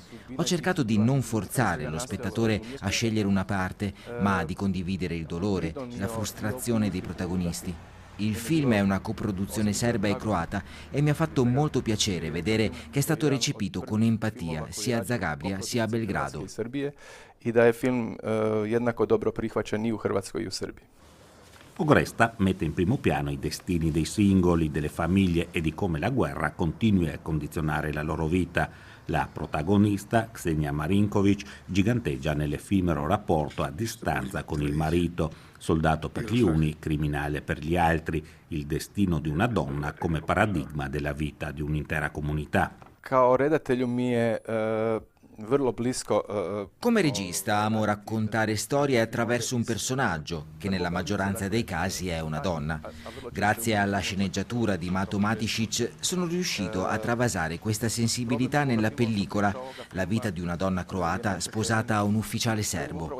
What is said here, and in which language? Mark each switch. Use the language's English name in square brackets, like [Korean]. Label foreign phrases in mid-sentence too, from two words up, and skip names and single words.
[Italian] Ho cercato di non forzare lo spettatore a scegliere una parte, ma di condividere il dolore, la frustrazione dei protagonisti. Il film è una coproduzione serba e croata e mi ha fatto molto piacere vedere che è stato recepito con empatia sia a Zagabria sia a Belgrado. [Croatian] I da je film jednako dobro prihvaćen i u Hrvatskoj i u Srbiji. [Italian] Ogresta mette in primo piano i destini dei singoli, delle famiglie e di come la guerra continui a condizionare la loro vita. La protagonista, Ksenia Marinkovic, giganteggia nell'effimero rapporto a distanza con il marito, soldato per gli uni, criminale per gli altri, il destino di una donna come paradigma della vita di un'intera comunità. [Croatian] Kao redatelju mi je [Italian] Come regista amo raccontare storie attraverso un personaggio, che nella maggioranza dei casi è una donna. Grazie alla sceneggiatura di Mato Matisic sono riuscito a travasare questa sensibilità nella pellicola La vita di una donna croata sposata a un ufficiale serbo.